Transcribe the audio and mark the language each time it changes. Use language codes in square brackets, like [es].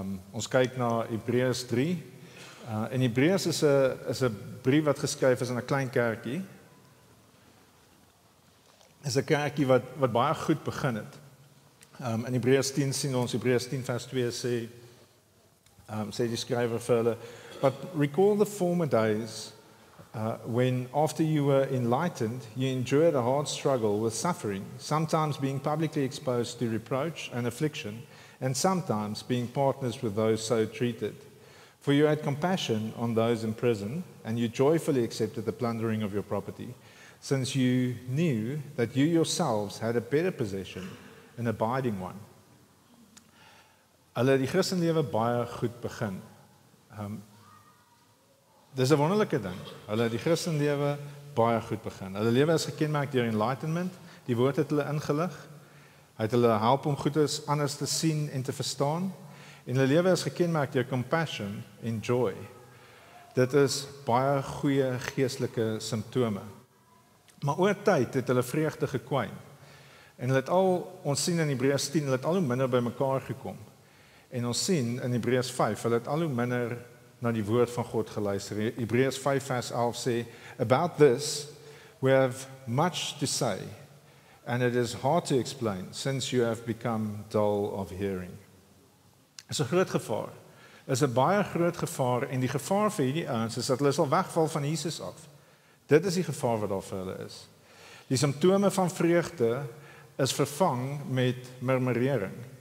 [af] Ons kyk na Hebreërs 3. En Hebreërs is 'n brief wat geskryf is in 'n klein kerkie. Is 'n kerkie wat baie goed begin het. In Hebreërs 10 sien ons Hebreërs 10 vers 2 sê die skrywer vir hulle, [en] but recall the former days when after you were enlightened you endured a hard struggle with suffering, sometimes being publicly exposed to reproach and affliction, and sometimes being partners with those so treated. For you had compassion on those in prison, and you joyfully accepted the plundering of your property, since you knew that you yourselves had a better possession, an abiding one. [af] Hulle het die Christenlewe baie goed begin. Dis 'n wonderlike ding. Hulle het die Christenlewe baie goed begin. Hulle lewe is gekenmerk deur enlightenment. Die woord het hulle ingelig. Hy het hulle help om goedes anders te sien en te verstaan. En hulle lewe is gekenmerk deur compassion en joy. Dit is baie goeie geestelike simptome. Maar oor tyd het hulle vreugde gekwyn. En hulle het ons sien in Hebreërs 10, hulle het al hoe minder by mekaar gekom. En ons sien in Hebreërs 5, hulle het al hoe minder na die woord van God geluister. Hebreërs 5 vers 11 sê, [en] about this we have much to say, and it is hard to explain, since you have become dull of hearing. [af] Is 'n groot gevaar. Is 'n baie groot gevaar en die gevaar vir hierdie ouens is dat hulle sal wegval van Jesus af. Dit is die gevaar wat daar vir hulle is. Die simptome van vreugde is vervang met murmurering.